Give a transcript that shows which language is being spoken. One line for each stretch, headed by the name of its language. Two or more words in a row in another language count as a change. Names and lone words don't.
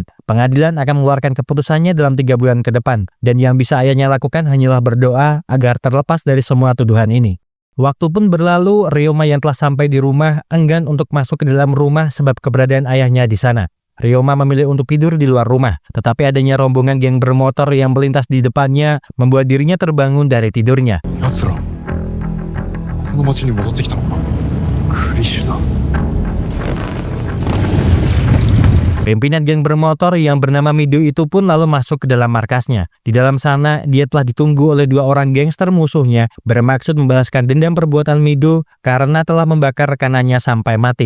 Indonesian: Pengadilan akan mengeluarkan keputusannya dalam 3 bulan ke depan, dan yang bisa ayahnya lakukan hanyalah berdoa agar terlepas dari semua tuduhan ini. Waktu pun berlalu, Ryoma yang telah sampai di rumah enggan untuk masuk ke dalam rumah sebab keberadaan ayahnya di sana. Ryoma memilih untuk tidur di luar rumah, tetapi adanya rombongan geng bermotor yang melintas di depannya membuat dirinya terbangun dari tidurnya.
Japanese: 奴らこの町に戻ってきたのか。クリシュナ。
Indonesian: Pimpinan geng bermotor yang bernama Mido itu pun lalu masuk ke dalam markasnya. Di dalam sana, dia telah ditunggu oleh 2 orang gangster musuhnya bermaksud membalaskan dendam perbuatan Mido karena telah membakar rekanannya sampai mati.